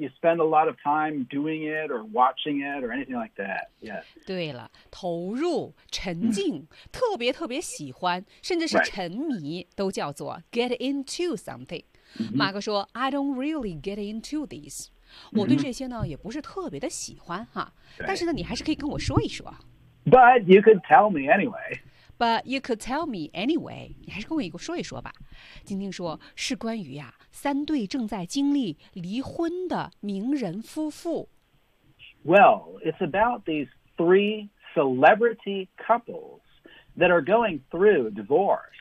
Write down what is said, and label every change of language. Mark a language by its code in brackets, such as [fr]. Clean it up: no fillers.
[en] You spend a lot of time doing it or watching it or anything like that. Yes. [zh] 对了，投入、沉浸、特别特别喜欢，甚至是沉迷， [en] right. [zh] 都叫做 [en] get into something.、 Mm-hmm. [zh] 马哥说 [en] ，I don't really get into these.、 Mm-hmm. [zh] 我对这些呢也不是特别的喜欢哈。 [en] Right. [zh] 但是呢，你还是可以跟我说一说。 [en] But you could tell me anyway. But you could tell me anyway. [zh] 你还是跟我一个说一说吧。晶晶说是关于呀、啊、三对正在经历离婚的名人夫妇。 [en] Well, it's about these three celebrity couples that are going through divorce.